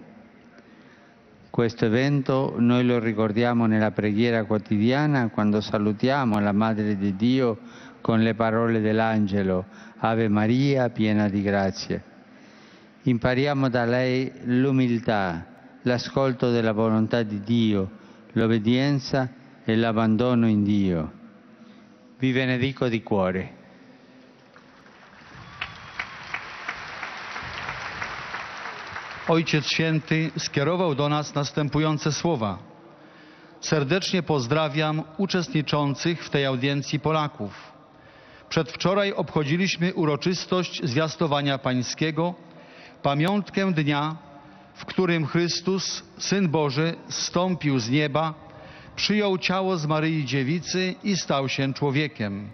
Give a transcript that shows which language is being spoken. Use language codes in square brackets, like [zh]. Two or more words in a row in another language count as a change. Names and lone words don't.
[it] Questo evento noi lo ricordiamo nella preghiera quotidiana quando salutiamo la Madre di Dio con le parole dell'angelo Ave Maria, piena di grazia. Impariamo da lei l'umiltà, l'ascolto della volontà di Dio, l'obbedienza e l'abbandono in Dio. Vi benedico di cuore. [pl] Ojciec Święty skierował do nas następujące słowa. Serdecznie pozdrawiam uczestniczących w tej audiencji Polaków. Przedwczoraj obchodziliśmy uroczystość Zwiastowania Pańskiego, pamiątkę dnia, w którym Chrystus, Syn Boży, zstąpił z nieba, przyjął ciało z Maryi Dziewicy i stał się człowiekiem.